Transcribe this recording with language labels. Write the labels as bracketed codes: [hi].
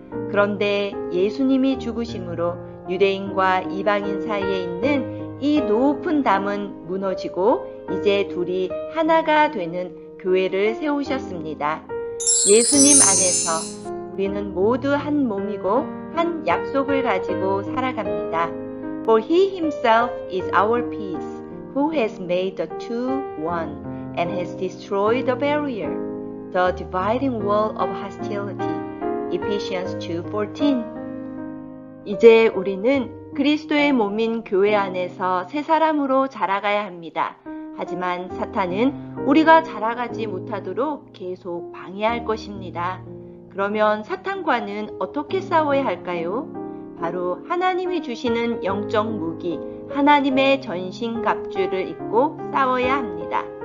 [ko] 그런데 예수님이 죽으심으로 유대인과 이방인 사이에 있는 이 높은 담은 무너지고 이제 둘이 하나가 되는 교회를 세우셨습니다. 예수님 안에서 우리는 모두 한 몸이고 한 약속을 가지고 살아갑니다. [en] For he himself is our peace, who has made the two one, and has destroyed the barrier, the dividing wall of hostility. Ephesians 2:14. [ko] 이제 우리는 그리스도의 몸인 교회 안에서 새 사람으로 자라가야 합니다. 하지만 사탄은 우리가 자라가지 못하도록 계속 방해할 것입니다. 그러면 사탄과는 어떻게 싸워야 할까요? 바로 하나님이 주시는 영적 무기, 하나님의 전신갑주를 입고 싸워야 합니다.